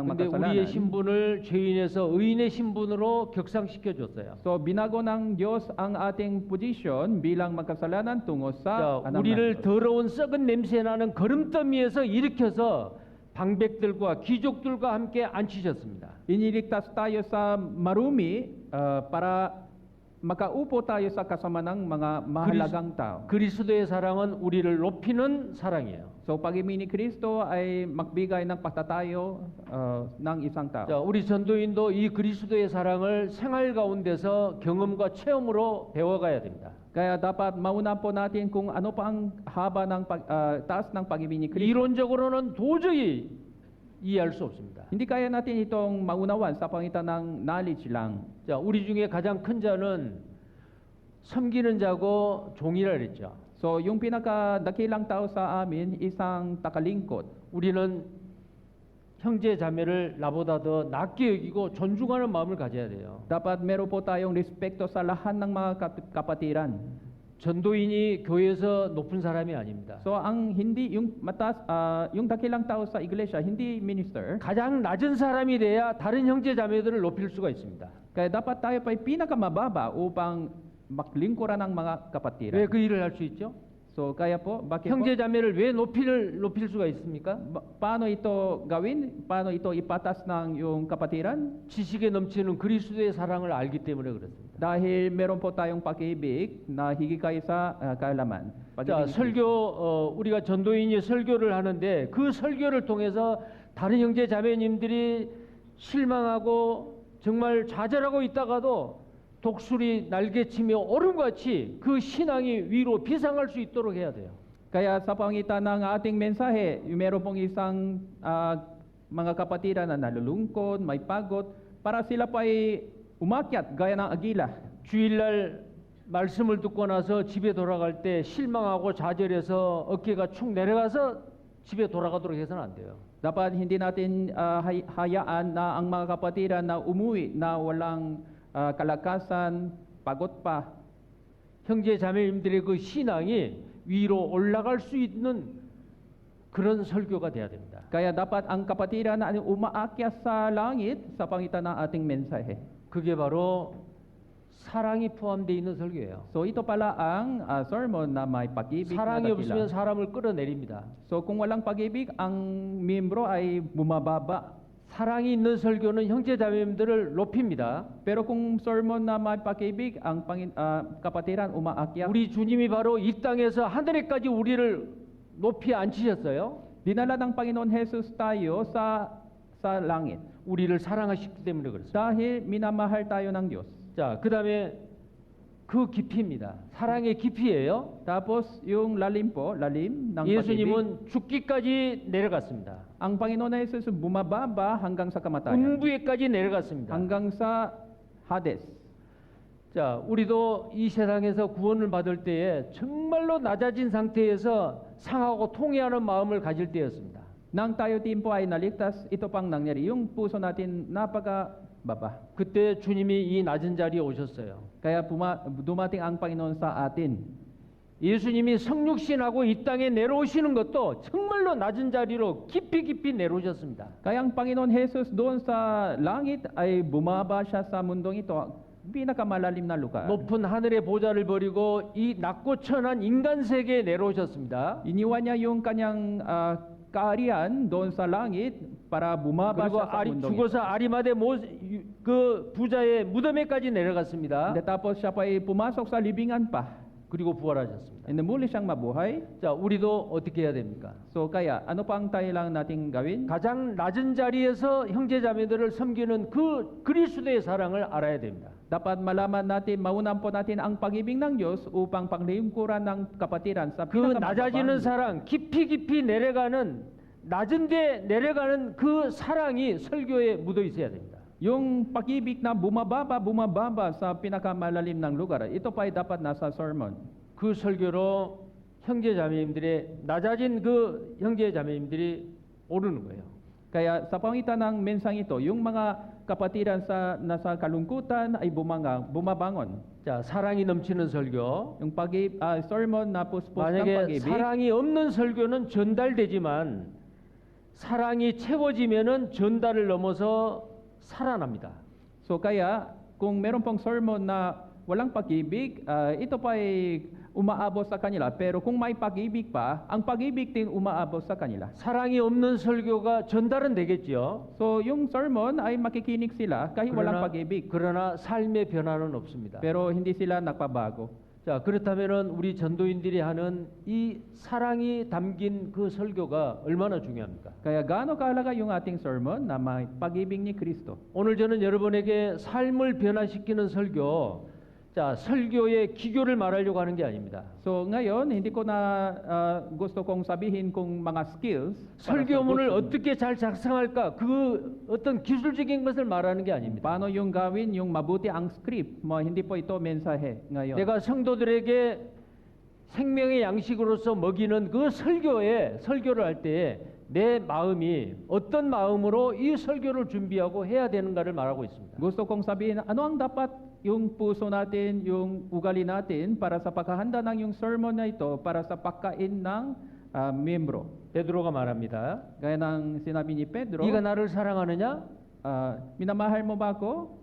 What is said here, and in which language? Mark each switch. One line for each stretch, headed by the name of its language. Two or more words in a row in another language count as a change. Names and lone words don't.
Korean: 근데 우리의
Filipino: makasalanan?
Korean: 신분을 죄인에서 의인의 신분으로 격상시켜 줬어요.
Filipino: So binago ng Diyos ang ating position bilang makasalanan tungo sa
Korean: 자,
Filipino: anak ng
Korean: 우리를
Filipino: Diyos.
Korean: 더러운 썩은 냄새 나는 거름더미에서 일으켜서 방백들과 귀족들과 함께 앉히셨습니다.
Filipino: Iniligtas tayo sa marumi para makaupo tayo sa kasama ng mga mahalagang tao.
Korean: 그리스도의 사랑은 우리를 높이는 사랑이에요.
Filipino: So pag-ibig ni Kristo ay magbigay ng pagtatayo ng isang tao.
Korean: 자, 우리 전도인도 이 그리스도의 사랑을 생활 가운데서 경험과 체험으로 배워가야 됩니다.
Filipino: Kaya dapat mauna po natin kung ano pa ang haba ng taas ng pag-ibig ni Kristo.
Korean: 이론적으로는 도저히 이해할 수 없습니다.
Filipino: Hindi kaya natin itong maunawan sa pangitan ng knowledge lang.
Korean: 자, 우리 중에 가장 큰 자는 섬기는 자고 종이라 그랬죠.
Filipino: So yung pinakadakilang tao sa amin, isang takalingkod.
Korean: 우리는 형제 자매를 나보다 더 낮게 여기고 존중하는 마음을 가져야 돼요.
Filipino: Dapat meron po tayong respeto sa lahat ng mga kapatiran.
Korean: 전도인이 교회에서 높은 사람이 아닙니다.
Filipino: So ang hindi yung yung dakilang tao sa iglesia, hindi minister.
Korean: 가장 낮은 사람이 돼야 다른 형제 자매들을 높일 수가 있습니다.
Filipino: Kaya dapat tayo pa pinakamababa upang maglingkuran ng mga kapatiran.
Korean: 왜 그 일을 할 수 있죠?
Filipino: So kaya po, bakit po?
Korean: 형제 자매를 왜 높일 수가 있습니까?
Filipino: Paano ito gawin? Paano ito ipatas ng yung kapatiran?
Korean: 지식에 넘치는 그리스도의 사랑을 알기 때문에 그렇습니다.
Filipino: Dahil meron po tayong pag-ibig na higit sa kaalaman.
Korean: 자, 설교 우리가 전도인이 설교를 하는데 그 설교를 통해서 다른 형제 자매님들이 실망하고 정말 좌절하고 있다가도 독수리 날개치며 얼음같이 그 신앙이 위로 비상할 수 있도록 해야 돼요.
Filipino: Kaya sa pangitan ng ating mensahe, meron pong isang mga kapatiran na nalulungkot, may pagod, para sila pa ay umakyat gaya ng agila.
Korean: 주일날 말씀을 듣고 나서 집에 돌아갈 때 실망하고 좌절해서 어깨가 축 내려가서 집에 돌아가도록 해서는 안 돼요.
Filipino: Dapat hindi natin hayaan na ang mga kapatiran na umuwi na walang kalakasan, pagod pa.
Korean: 형제 자매님들의 그 신앙이 위로 올라갈 수 있는 그런 설교가 돼야 됩니다.
Filipino: Kaya dapat ang kapatiran na umaakyat sa langit sa pangitan ng ating mensahe.
Korean: 그게 바로 사랑이 포함되어 있는 설교예요.
Filipino: So ito pala ang sermon na may pag-ibig na
Korean: 사랑이 없으면
Filipino: dakilang.
Korean: 사람을 끌어내립니다.
Filipino: So kung walang pag-ibig, ang miyembro ay bumababa.
Korean: 사랑이 있는 설교는 형제 자매님들을 높입니다.
Filipino: Pero kung sermon na may pag-ibig, ang kapatiran umaakyat.
Korean: 우리 주님이 바로 이 땅에서 하늘에까지 우리를 높이 앉히셨어요.
Filipino: Dinala ng Panginoon Jesus tayo sa langit.
Korean: 우리를 사랑하시기 때문에 그렇습니다.
Filipino: Dahil minamahal tayo ng Diyos.
Korean: 자, 그다음에 그 깊이입니다. 사랑의 깊이예요.
Filipino: Tapos yung lalim ng pag-ibig.
Korean: 예수님은 죽기까지 내려갔습니다.
Filipino: Ang Panginoon na Jesus bumababa hanggang sa kamatayan.
Korean: 운부에까지 내려갔습니다.
Filipino: Hanggang sa Hades.
Korean: 자, 우리도 이 세상에서 구원을 받을 때에 정말로 낮아진 상태에서 상하고 통회하는 마음을 가질 때였습니다.
Filipino: Nang tayo din po ay naligtas, ito pang nangyari. Yung puso natin napakababa.
Korean: 그때 주님이 이 낮은 자리에 오셨어요.
Filipino: Kaya dumating ang Panginoon sa atin.
Korean: 예수님이 성육신하고 이 땅에 내려오시는 것도 정말로 낮은 자리로 깊이 내려오셨습니다.
Filipino: Kaya ang Panginoon Jesus doon sa langit ay bumaba siya sa mundong ito, pinakamalalim na lugar.
Korean: 높은 하늘의 보좌를 버리고 이 낮고 천한 인간 세계에 내려오셨습니다.
Filipino: Iniwan niya yung kanyang kaharian doon sa langit para bumaba
Korean: 그리고
Filipino: siya sa mundong ito.
Korean: 죽어서 아리마대 그 부자의 무덤에까지 내려갔습니다.
Filipino: Tapos siya pa ay pumasok sa libingan pa.
Korean: 그리고 부활하셨습니다.
Filipino: And muli siyang mabuhay.
Korean: 자, 우리도 어떻게 해야 됩니까?
Filipino: So kaya, ano pa ang tayo lang nating gawin?
Korean: 가장 낮은 자리에서 형제 자매들을 섬기는 그 그리스도의 사랑을 알아야 됩니다.
Filipino: Dapat malaman natin, maunan po natin ang pag-ibig ng Diyos upang paglingkuran ng kapatiran sa
Korean: 그 낮아지는
Filipino: pinakamababang.
Korean: 사랑, 깊이 내려가는 낮은데 내려가는 그 사랑이 설교에 묻어 있어야 됩니다.
Filipino: Yung pag-ibig na bumababa sa pinakamalalim ng lugar, ito pa ay dapat nasa sermon.
Korean: 그 설교로 형제 자매님들의 낮아진 그 형제 자매님들이 오르는 거예요.
Filipino: Kaya sa pangitan ng mensang ito, yung mga kapatiran sa nasa kalungkutan ay bumabangon.
Korean: 자, 사랑이 넘치는 설교.
Filipino: Yung sermon na puspos ng
Korean: 만약에
Filipino: pag-ibig.
Korean: 사랑이 없는 설교는 전달되지만 사랑이 채워지면은 전달을 넘어서 살아납니다.
Filipino: So kaya kung meron pong sermon na walang pag-ibig, ito pa ay umaabot sa kanila. Pero kung may pag-ibig pa, ang pag-ibig din umaabot sa kanila.
Korean: 사랑이 없는 설교가 전달은 되겠지요.
Filipino: So yung sermon ay makikinig sila kahit walang pag-ibig.
Korean: 그러나 삶의 변화는 없습니다.
Filipino: Pero hindi sila nagpabago.
Korean: 자, 그렇다면은 우리 전도인들이 하는 이 사랑이 담긴 그 설교가 얼마나 중요합니까?
Filipino: Kaya gaano kahalaga yung ating sermon na may pag-ibig ni Kristo.
Korean: 오늘 저는 여러분에게 삶을 변화시키는 설교, 자, 설교의 기교를 말하려고 하는 게 아닙니다.
Filipino: So ngayon, hindi ko na gusto kong sabihin kung mga skills. para sa
Korean: 설교문을
Filipino: gusto mo.
Korean: 어떻게 잘 작성할까? 그 어떤 기술적인 것을 말하는 게 아닙니다.
Filipino: Paano yung gawin yung mabuti ang script? Hindi po ito mensahe ngayon.
Korean: 내가 성도들에게 생명의 양식으로서 먹이는 그 설교를 할 때에 내 마음이 어떤 마음으로 이 설교를 준비하고 해야 되는가를 말하고 있습니다.
Filipino: Gusto kong sabihin, ano ang dapat yung puso natin, yung ugali natin para sa paghahanda ng yung sermon na ito para sa pagkain ng membro.
Korean: 베드로가 말합니다.
Filipino: Gaya ng sinabi ni Pedro,
Korean: 네가 나를 사랑하느냐?
Filipino: minamahal mo ba ako?